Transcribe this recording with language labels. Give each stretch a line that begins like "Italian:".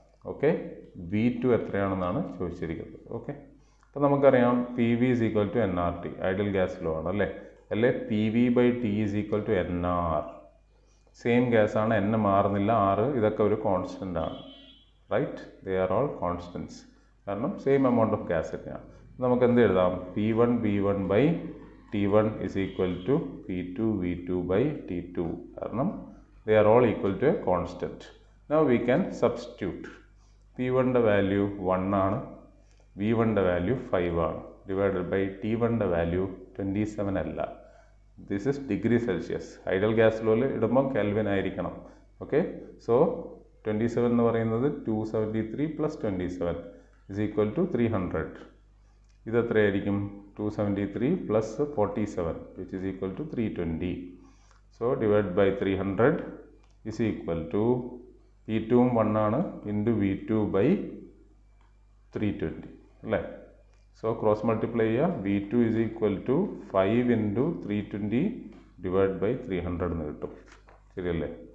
Malayalam: Okay, V2 എത്രയാണെന്നാണ് ചോദിച്ചിരിക്കുന്നത്. Okay, അപ്പോൾ നമുക്കറിയാം
English: PV is equal to nRT,
Malayalam: ideal gas law ആണ് അല്ലേ?
English: അല്ലെ PV/T is equal to nR. Same gas ആണ്, N മാറുന്നില്ല, R ഇതൊക്കെ ഒരു കോൺസ്റ്റൻ്റ് ആണ്. Right, they are all constants.
Malayalam: കാരണം സെയിം എമൗണ്ട് ഓഫ് ഗ്യാസ് തന്നെയാണ്. നമുക്ക് എന്ത് എഴുതാം?
English: P1 V1/T1 is equal to P2 V2/T2. കാരണം they are all equal to a constant. Now we can substitute.
Malayalam: P1 value 1 ആണ്, V1 വാല്യൂ 5 ആണ്, divided by T1 value 27 അല്ല.
English: This is degree Celsius.
Malayalam: Ideal gas ലോയിൽ ഇടുമ്പോൾ kelvin ആയിരിക്കണം. Okay, so 27 എന്ന് പറയുന്നത് 273 plus 27
English: is equal to 300.
Malayalam: ഇത് എത്രയായിരിക്കും?
English: 273 plus 47 which is equal to 320. So divide by 300 is equal to P2 1 ആണ് into V2/320 അല്ലേ? So cross multiply ചെയ്യുക. V2 is equal to 5 into 320 divided by 300
Malayalam: എന്ന് കിട്ടും. ശരിയല്ലേ?